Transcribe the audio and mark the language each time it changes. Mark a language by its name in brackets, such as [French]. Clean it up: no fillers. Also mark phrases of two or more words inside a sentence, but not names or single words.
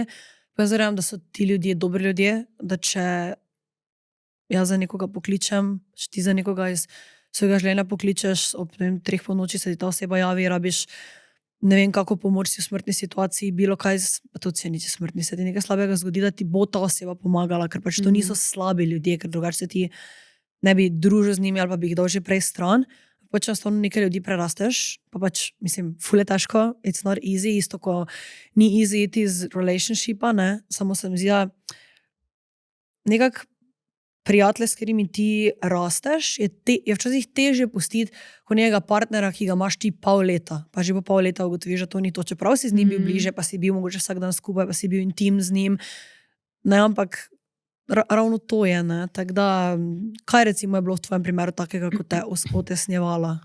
[Slovenian] pa jaz verjamem, da so ti ljudje dobri ljudje, da če jaz za nekoga pokličem, če ti za nekoga iz svojega življenja pokličeš, ob 3 po noči se ti ta oseba javi, rabiš ne vem kako pomoč si v smrtni situaciji, bilo kaj, tudi se nič smrtni, se ti nekaj slabega zgodi, da ti bo ta oseba pomagala, ker pač to niso slabi ljudje, ker drugače se ti ne bi družil z njimi ali pa bi jih dal že prej stran. Pač enostavno nekaj ljudi prerasteš, pa pač, mislim, ful je težko, [English] it's not easy, [Slovenian] isto ko ni easy iti iz relationshipa, ne, samo se mi zdi, da nekak prijatelje, s katerimi ti rasteš, je včasih težje pustiti kot njega partnera, ki ga imaš ti pol leta, pa že po pol leta ugotoviš, da to ni to, čeprav si z njim bil bliže, pa si bil mogoče vsak dan skupaj, pa si bil intim z njim, ne, ampak ravno to je, ne, tako da, kaj recimo je bilo v tvojem primeru takega, kot te otesnjevala?